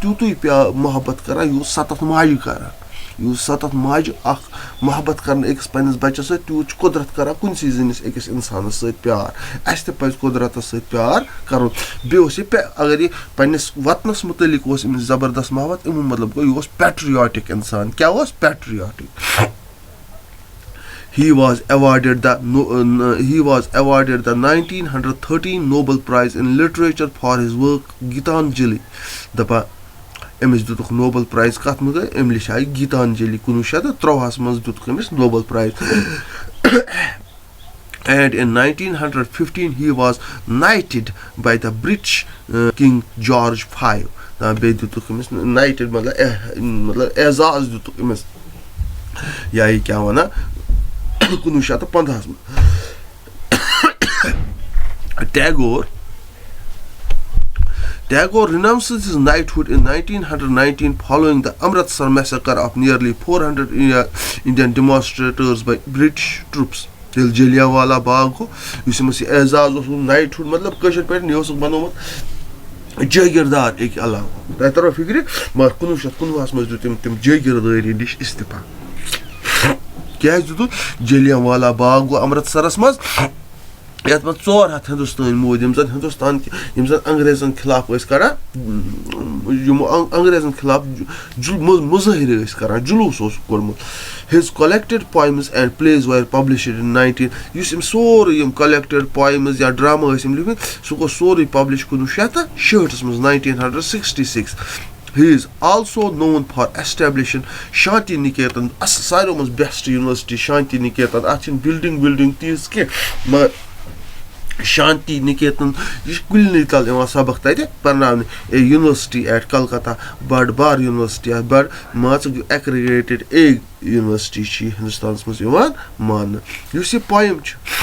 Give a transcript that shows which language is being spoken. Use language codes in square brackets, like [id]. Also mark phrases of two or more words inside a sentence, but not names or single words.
[ks] تیوٗتُے محبت کَران یوٗت سَتَتھ ماجہِ کَران یُس سَتَتھ ماجہِ اَکھ محبت کَرنہٕ أکِس پنٛنِس بَچَس سۭتۍ تیوٗت چھُ قُدرت کَران کُنسٕے زٔنِس أکِس اِنسانَس سۭتۍ پیار اَسہِ تہِ پَزِ قُدرَتَس سۭتۍ پیار کَرُن بیٚیہِ اوس یہِ اگر یہِ پنٛنِس وطنَس مُتعلِق اوس أمِس زبردست محبت اَمیُک مطلب گوٚو یہِ اوس پیٹرِیاٹِک اِنسان کیٛاہ اوس پیٹرِیاٹِک [en] He was awarded the 1913 Nobel Prize in Literature for his work Gitanjali. [ks] دَپان أمِس دیُتُکھ نوبل پرٛایز کَتھ منٛز گٔے أمۍ لیٚچھاے گیٖتانجلی 1913 منٛز دیُتُکھ أمِس نوبل پرٛایز [en] and in 1915 he was knighted by the British King George V. [ks] بیٚیہِ دیُتُکھ أمِس نایٹِڈ مطلب اعزاز دیُتُکھ أمِس یا یہِ کیٛاہ وَنان 1915 منٛز [en] Tagore renounced his knighthood in 1919 following the Amritsar massacre of nearly 400 Indian demonstrators by British troops. [ks] ییٚلہِ جلیانوالا باغ گوٚو یُس أمِس یہِ اعزاز اوس نایٹہُڈ مطلب کٲشِر پٲٹھۍ یہِ اوسُکھ بَنومُت جٲگیٖردار أکۍ علاقُک تۄہہِ تَرو فِکرِ مگر 1919 منٛز دیُت أمۍ تِم جٲگیٖردٲری نِش اِستِفا کیٛازِ دیُتُکھ جلیانوالا باغ گوٚو امرتسرَس منٛز یَتھ منٛز 400 ہِندُستٲنۍ موٗدۍ یِم زَن ہِندُستان یِم زَن انٛگریزَن خِلاف ٲسۍ کَران یِمو انٛگریزَن خِلاف مُظٲہرٕ ٲسۍ کَران جُلوٗس اوسُکھ کوٚڑمُت [en] his collected poems and plays were published in 19 [ks] یُس أمۍ سورُے یِم [en] collected poems [ks] یا ڈرٛاما ٲسۍ أمۍ لیٚکھمٕتۍ سُہ گوٚو سورُے پَبلِش 1966 منٛز 1966 [en] He is also known for establishing Shanti Niketan [ks] ساروٕے منٛز [en] best university [ks] شانتی نِکیتن اَتھ چھِنہٕ بِلڈِنٛگ تیٖژ کینٛہہ مگر شانتی نِکیتن یہِ چھِ کُلنٕے تَل یِوان سبق تَتہِ پَرناونہٕ [en] university at Calcutta [ks] بٔڑ بار یونیورسٹی بٔڑ مان ژٕ [en] accredited university [ks] چھِ یہِ ہِندُستانَس منٛز یِوان ماننہٕ یُس یہِ پویِم چھِ